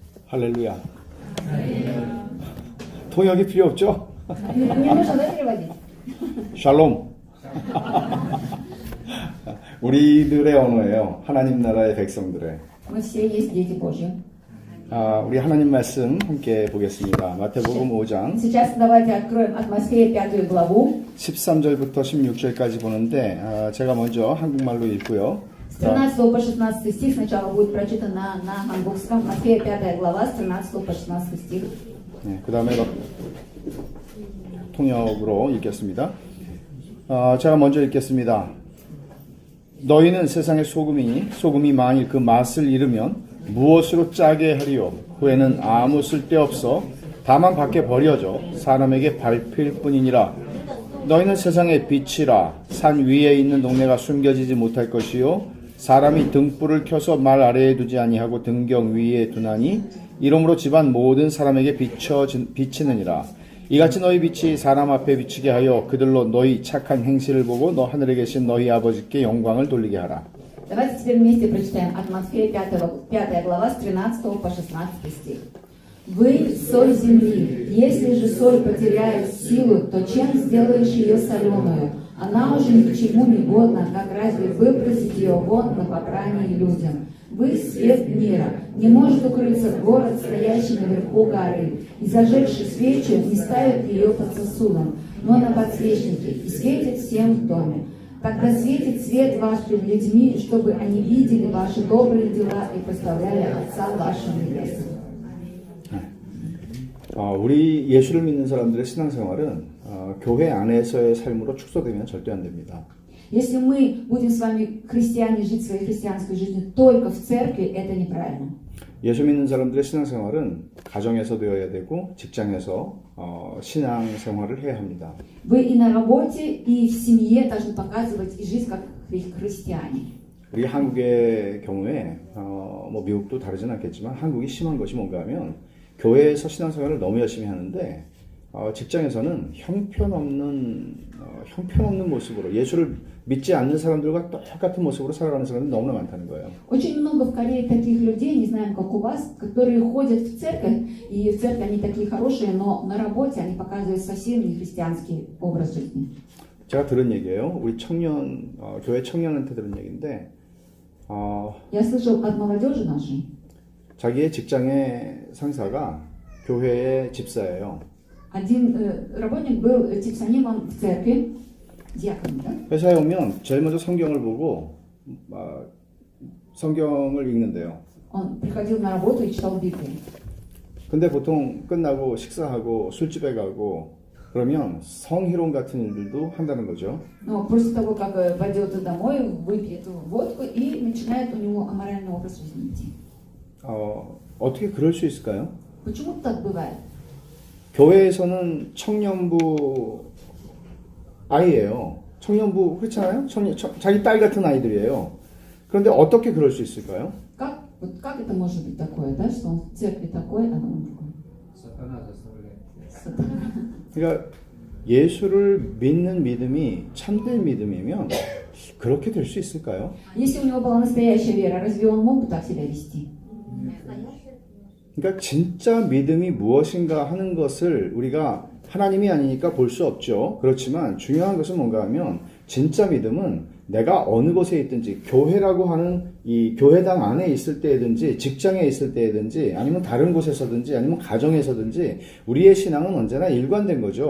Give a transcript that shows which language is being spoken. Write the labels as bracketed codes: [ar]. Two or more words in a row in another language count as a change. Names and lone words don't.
[ko] 할렐루야. 통역이 필요 없죠? [ru] Не нужно, да, переводить? [ko] 샬롬. 우리들의 언어예요. 하나님 나라의 백성들의. [ru] Мы все есть дети Божьи. [ko] 우리 하나님 말씀 함께 보겠습니다. 마태복음 5장 [ru] Сейчас давайте откроем от Матфея 5 главу. [ko] 13절부터 16절까지 보는데 제가 먼저 한국말로 읽고요. [ru] С 13 по 16 стих сначала будет прочитано на хангукском. Матфея 5 глава, с 13 по 16 стих. [ko] 네, 그 다음에 통역으로 읽겠습니다. 제가 먼저 읽겠습니다. 너희는 세상의 소금이 만일 그 맛을 잃으면 무엇으로 짜게 하리요? 후에는 아무 쓸데없어 다만 밖에 버려져 사람에게 밟힐 뿐이니라. 너희는 세상의 빛이라. 산 위에 있는 동네가 숨겨지지 못할 것이요 사람이 등불을 켜서 말 아래에 두지 아니하고 등경 위에 두나니 이러므로 집안 모든 사람에게 비치느니라. 이같이 너희 빛이 사람 앞에 비치게 하여 그들로 너희 착한 행실을 보고 너 하늘에 계신 너희 아버지께 영광을 돌리게 하라. [ru] Давайте теперь вместе прочитаем от Матфея 5 глава с 13 по 16 стих. Вы соль земли. Если же соль потеряет силу, то чем сделаешь ее соленую? Она уже ни к чему не годна, как разве выбросить ее вон на попрание людям? Вы свет мира. Не может укрыться город, стоящий наверху горы. И зажегший свечу не ставит ее под сосудом, но на подсвечнике, и светит всем в доме. Тогда светит свет ваш перед людьми, чтобы они видели ваши добрые дела и прославляли Отца вашего Небесного. [ko] 우리 예수를 믿는 사람들의 신앙생활은 교회 안에서의 삶으로 축소되면 절대 안 됩니다. [ru] Если мы будем с вами, христиане, жить своей христианской жизнью только в церкви, это неправильно. [ko] 예수 믿는 사람들의 신앙생활은 가정에서 되어야 되고 직장에서 신앙생활을 해야 합니다. [ru] Вы и на работе, и в семье должны показывать и жить как христиане. [ko] 우리 한국의 경우에 뭐 미국도 다르진 않겠지만 한국이 심한 것이 뭔가 하면 교회에서 신앙생활을 너무 열심히 하는데 직장에서는 형편없는 모습으로 예수를 믿지 않는 사람들과 똑같은 모습으로 살아가는 사람이 너무나 많다는 거예요. [ru] Очень много в Корее таких людей, не знаем, как у вас, которые ходят в церковь, и в церкви они такие хорошие, но на работе они показывают совсем не христианский образ жизни. [ko] 제가 들은 얘기예요. 우리 교회 청년한테 들은 얘기인데 [ru] Я слышал от молодежи нашей, [ko] 자기의 직장의 상사가 교회의 집사예요. [ru] один работник был типсонимом в церкви, диаконом, да? [ko] 회사에 오면 제일 먼저 성경을 보고 성경을 읽는데요. [ru] Он приходил на работу и читал Библию. [ko] 근데 보통 끝나고 식사하고 술집에 가고 그러면 성희롱 같은 일들도 한다는 거죠. [ru] Но после того, как пойдет домой, выпьет водку и начинает у него аморальный образ жизни идти. [ko] 어떻게 그럴 수 있을까요? [ru] Почему так бывает? [ko] 교회에서는 청년부 아이예요. 청년부 그렇잖아요. 자기 딸 같은 아이들이에요. 그런데 어떻게 그럴 수 있을까요? [ru] Как это может быть такое, да, что он в церкви такой, а он другой? Сатана заставляет. [ko] 그러니까 예수를 믿는 믿음이 참된 믿음이면 그렇게 될 수 있을까요? [ru] Если у него была настоящая вера, разве он мог бы так себя вести? [ko] 그러니까 진짜 믿음이 무엇인가 하는 것을 우리가 하나님이 아니니까 볼 수 없죠. 그렇지만 중요한 것은 뭔가 하면 진짜 믿음은 내가 어느 곳에 있든지 교회라고 하는 이 교회당 안에 있을 때든지 직장에 있을 때든지 아니면 다른 곳에서든지 아니면 가정에서든지 우리의 신앙은 언제나 일관된 거죠.